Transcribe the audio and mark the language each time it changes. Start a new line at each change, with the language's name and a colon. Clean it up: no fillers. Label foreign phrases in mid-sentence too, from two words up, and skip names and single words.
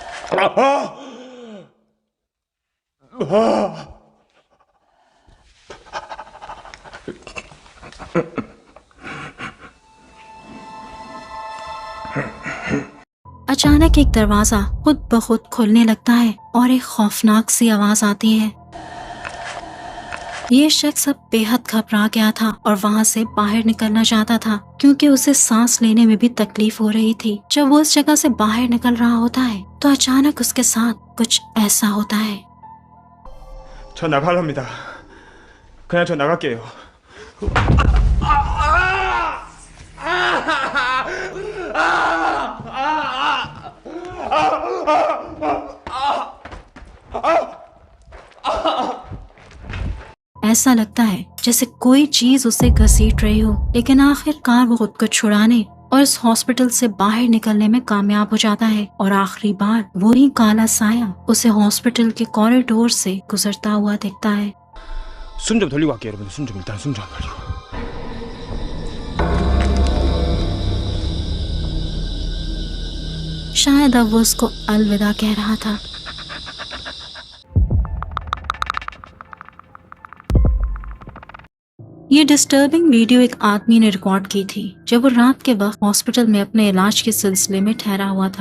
Hindi: अचानक एक दरवाजा खुद ब खुद खुलने लगता है और एक खौफनाक सी आवाज आती है। ये शख्स अब बेहद घबरा गया था और वहाँ से बाहर निकलना चाहता था क्योंकि उसे सांस लेने में भी तकलीफ हो रही थी। जब वो उस जगह से बाहर निकल रहा होता है तो अचानक उसके साथ कुछ ऐसा होता है।
Korean: 저 나갈랍니다. 그냥 저 나갈게요.
Hindi: ऐसा लगता है जैसे कोई चीज उसे घसीट रही हो, लेकिन आखिरकार वो खुद को छुड़ाने और इस हॉस्पिटल से बाहर निकलने में कामयाब हो जाता है और आखिरी बार वही काला साया उसे हॉस्पिटल के कॉरिडोर से गुजरता हुआ दिखता है।
Korean: 숨 좀 돌리고 갈게요, 여러분들. 숨 좀 일단 숨 좀 돌리고.
Hindi: शायद अब वो उसको अलविदा कह रहा था। ये
English: disturbing video
Hindi: एक आदमी ने रिकॉर्ड की थी जब वो रात के वक्त हॉस्पिटल में अपने इलाज के सिलसिले में ठहरा हुआ था।